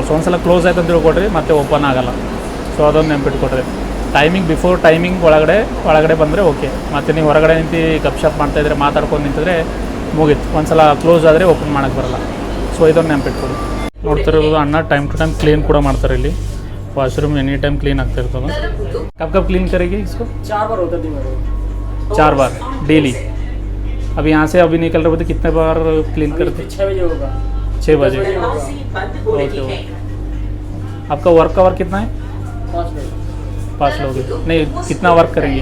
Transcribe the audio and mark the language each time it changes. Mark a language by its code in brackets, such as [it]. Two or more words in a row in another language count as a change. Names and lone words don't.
[kn] ಸೊ ಒಂದ್ಸಲ ಕ್ಲೋಸ್ ಆಯ್ತು ಅಂತ ತಿಳ್ಕೊಡ್ರಿ ಮತ್ತೆ ಓಪನ್ ಆಗೋಲ್ಲ. ಸೊ ಅದೊಂದು ನೆನ್ಪಿಟ್ಕೊಡ್ರಿ. [en] timing before timing [kn] ಒಳಗಡೆ ಬಂದರೆ ಓಕೆ. ಮತ್ತು ನೀವು ಹೊರಗಡೆ ನಿಂತು [hi] गप शप [kn] ಮಾಡ್ತಾಯಿದ್ರೆ ಮಾತಾಡ್ಕೊಂಡು ನಿಂತಿದ್ರೆ ಮುಗೀತು. ಒಂದ್ಸಲ ಕ್ಲೋಸ್ ಆದರೆ ಓಪನ್ ಮಾಡೋಕ್ಕೆ ಬರೋಲ್ಲ. ಸೊ ಇದೊಂದು ನೆನ್ಪಿಟ್ಕೊಡಿ. ನೋಡ್ತಿರೋದು ಅಣ್ಣ [en] time to time [kn] ಕ್ಲೀನ್ ಕೂಡ ಮಾಡ್ತಾರೆ. [en] ಇಲ್ಲಿ washroom any time clean [hi] आते रहता है। कब कब क्लीन करेगी इसको? 4 बार होता है दिन में। 4 बार डेली। अभी यहाँ से अभी निकल रहे हो तो कितने बार क्लीन करते? 6 बजे होगा। 6 बजे ओके। आपका वर्क का वर्क कितना है? 5 लोग नहीं कितना वर्क करेंगे?